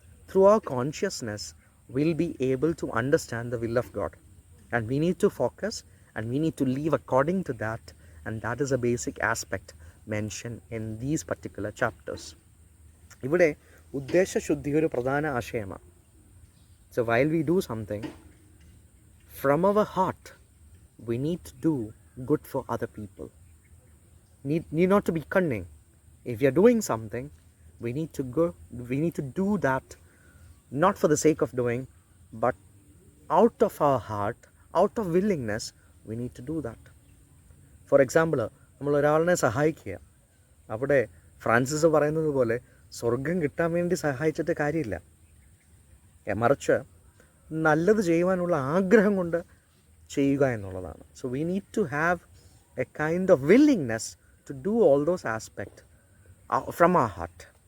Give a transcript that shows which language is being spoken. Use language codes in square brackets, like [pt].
[en] Through our consciousness will be able to understand the will of God and we need to focus and we need to live according to that, and that is a basic aspect mention in these particular chapters. [ml] ഇവിടെ ഉദ്ദേശശുദ്ധി ഒരു പ്രധാന ആശയമാണ്. [en] So while we do something from our heart we need to do good for other people. Need not to be cunning. If we are doing something, we need to do that not for the sake of doing, but out of our heart, out of willingness, we need to do that. For example, [ml] നമ്മൾ ഒരാളിനെ സഹായിക്കുക, അവിടെ Francis പറയുന്നത് പോലെ സ്വർഗം കിട്ടാൻ വേണ്ടി സഹായിച്ചിട്ട് കാര്യമില്ല. മറിച്ച് നല്ലത് ചെയ്യുവാനുള്ള ആഗ്രഹം കൊണ്ട് ചെയ്യുക എന്നുള്ളതാണ്. [en] So we need to have a kind of willingness to do all those aspect from our heart.